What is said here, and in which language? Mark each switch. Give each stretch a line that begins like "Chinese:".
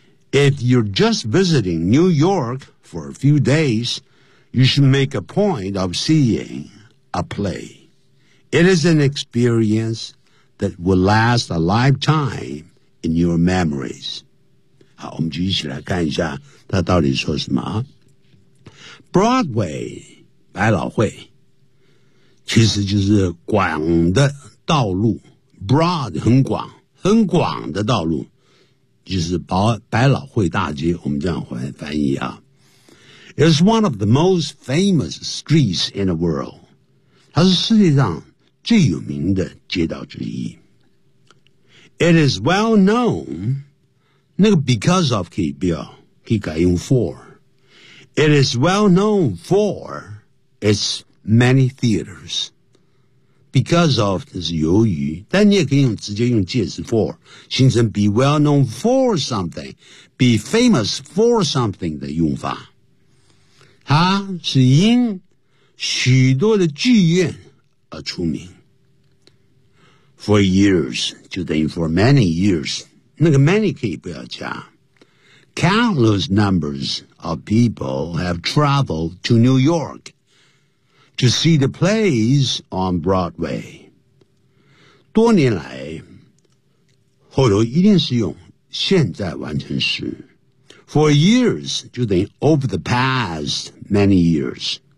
English: If you're just visiting New York for a few days, you should make a point of seeing a play. It is an experience that will last a lifetime in your memories.
Chinese: 好，我们继续来看一下他到底说什么。 Broadway, 百老汇，其实就是广的道路 ,broad, 很广，很广的道路，就是百老汇大街，我们这样回来翻译啊。
English: It's one of the most famous streets in the world.
Chinese: 它是世界上最有名的街道之一。 It is well known, 那个 because of 可以表，可以改用 for。
English: It is well known for its many theaters.
Chinese: Because of 是由于，但你也可以用直接用介词 for 形成 be well known for something, be famous for something 的用法。它是因许多的剧院而出名。 For years 就等于 for many years. 那个 many 可以不要加。
English: Countless numbers of people have traveled to New York to see the plays on Broadway.
Chinese: 多年来，后头一定是用现在完成时。
English: For years, 就等于 over the past many years.